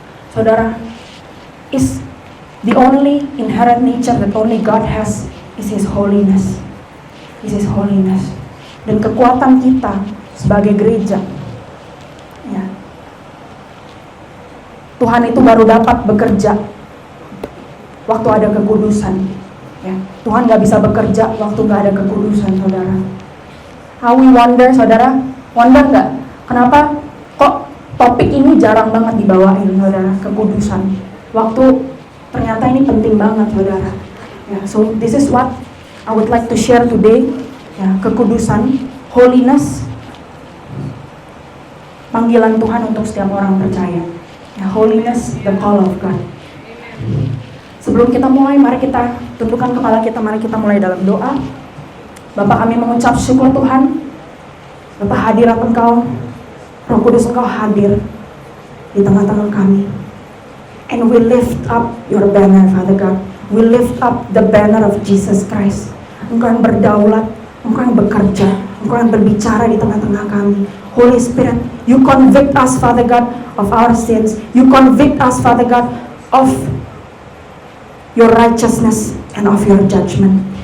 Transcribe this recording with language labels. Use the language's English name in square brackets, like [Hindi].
[English] Saudara, is the only inherent nature that only God has is His holiness. Is His holiness. [Indonesian] Dan kekuatan kita sebagai gereja, ya, Tuhan itu baru dapat bekerja waktu ada kekudusan. Ya, Tuhan gak bisa bekerja waktu gak ada kekudusan, saudara. [English] How we wonder, [Indonesian] saudara, wonder gak? Kenapa kok topik ini jarang banget dibawain, saudara, kekudusan. Waktu ternyata ini penting banget, saudara. [English] Ya, so this is what I would like to share today. Ya, kekudusan, holiness, [Indonesian] panggilan Tuhan untuk setiap orang percaya. [English] Ya, holiness, the call of God. [Indonesian] Sebelum kita mulai, mari kita tundukkan kepala kita, mari kita mulai dalam doa. Bapa, kami mengucap syukur Tuhan. Bapa, hadirat Engkau, Roh Kudus Engkau hadir di tengah-tengah kami. [English] And we lift up your banner, Father God. We lift up the banner of Jesus Christ. [Indonesian] Engkau yang berdaulat, Engkau yang bekerja, Engkau yang berbicara di tengah-tengah kami. [English] Holy Spirit, you convict us, Father God, of our sins. You convict us, Father God, of your righteousness and of your judgment.